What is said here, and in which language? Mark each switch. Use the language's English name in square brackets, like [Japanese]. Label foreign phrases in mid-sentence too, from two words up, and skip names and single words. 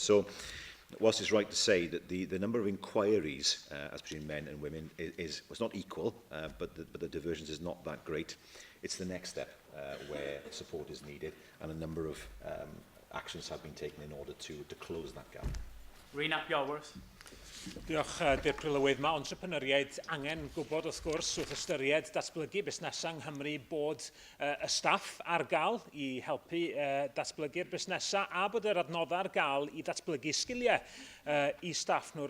[English] So, whilst it's right to say that the number of inquiries as between men and women is not equal, but the divergence is not that great, it's the next step where support is needed, and a number of actions have been taken in order to close that gap. Rhys ap Iorwerth. [Welsh] Diolch, Dir Prylywydd. Mae entrepreneuriaid angen gwybod wrth gwrs wrth ystyried datblygu busnesau yng Nghymru bod y staff ar gael i helpu datblygu'r busnesau a bod yr adnoddau ar gael i datblygu sgiliau i staff nhw.